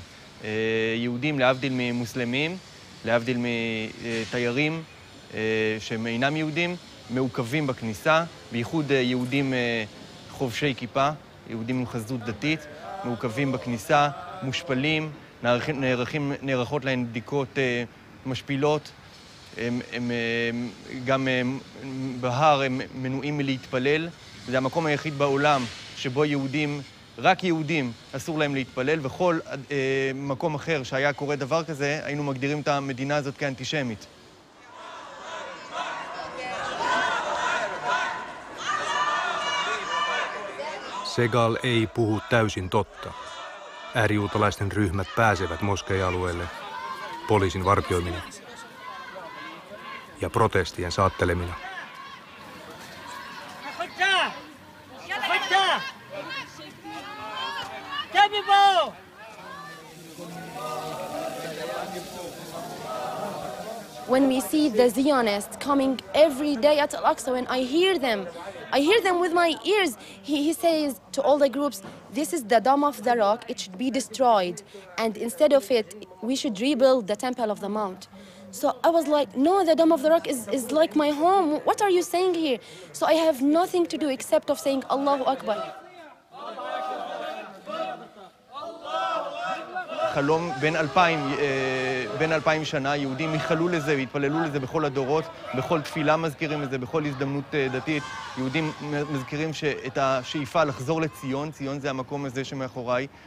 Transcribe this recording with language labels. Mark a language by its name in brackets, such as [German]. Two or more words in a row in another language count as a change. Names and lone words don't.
[Hebrew] יהודים להבדיל ממוסלמים, להבדיל מתיירים שהם אינם יהודים, מעוכבים בכניסה, בייחוד יהודים חובשי כיפה, יהודים עם חזות דתית, מעוכבים בכניסה, מושפלים, נערכות להן בדיקות משפילות, הם גם בהר הם מנועים מלהתפלל. זה המקום היחיד בעולם שבו יהודים, רק יהודים, אסור להם להתפלל, וכל מקום אחר שהיה קורה דבר כזה, היינו מגדירים את המדינה הזאת כאנטישמית. [Finnish] Segal ei puhu täysin totta. Äärijuutalaisten ryhmät pääsevät moskeija-alueelle poliisin vartioimina ja protestien saattelemina. [English] When we see the Zionists coming every day at Al-Aqsa, when I hear them with my ears. He says to all the groups, this is the Dome of the Rock, it should be destroyed. And instead of it, we should rebuild the Temple of the Mount. So I was like, no, the Dome of the Rock is like my home. What are you saying here? So I have nothing to do except of saying [Arabic] الله أكبر. [Hebrew] חלום בין 2000 שנה, יהודים ייחלו לזה והתפללו לזה בכל הדורות, בכל תפילה מזכירים את זה, בכל הזדמנות דתית. יהודים מזכירים את השאיפה לחזור לציון, ציון זה המקום הזה שמאחוריי.